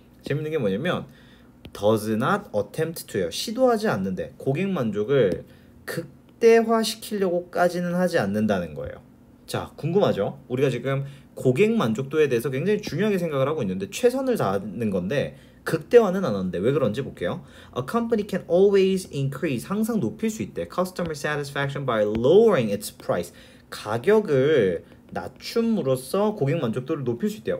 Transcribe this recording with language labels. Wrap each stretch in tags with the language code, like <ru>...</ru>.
<en>재밌는 게 뭐냐면 does not attempt to요.</en> <ko>시도하지 않는데 고객 만족을 극대화시키려고까지는 하지 않는다는 거예요. 자, 궁금하죠? 우리가 지금 고객 만족도에 대해서 굉장히 중요하게 생각을 하고 있는데 최선을 다하는 건데 극대화는 안 하는데 왜 그런지 볼게요.</ko> <en>A company can always increase, 항상 높일 수 있대. Customer satisfaction by lowering its price.</en> <ko>가격을 낮춤으로써 고객 만족도를 높일 수 있대요.</ko>